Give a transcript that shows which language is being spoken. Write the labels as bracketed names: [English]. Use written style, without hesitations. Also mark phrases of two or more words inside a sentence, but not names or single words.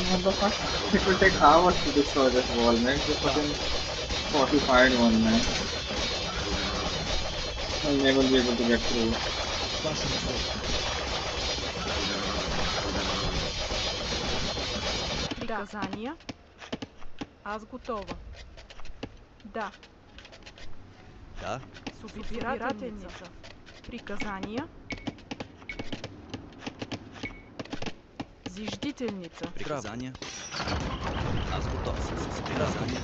[English] What the fuck? It will take hours to destroy this wall, man. It's a fucking fortified one, man. I'll never be able to get through. [Church Slavic] Вашим условиям. Приказания. Аз готова. Да. Да. Собирателница. Приказания. Зиждителница. Приказания. Аз готов. Приказания.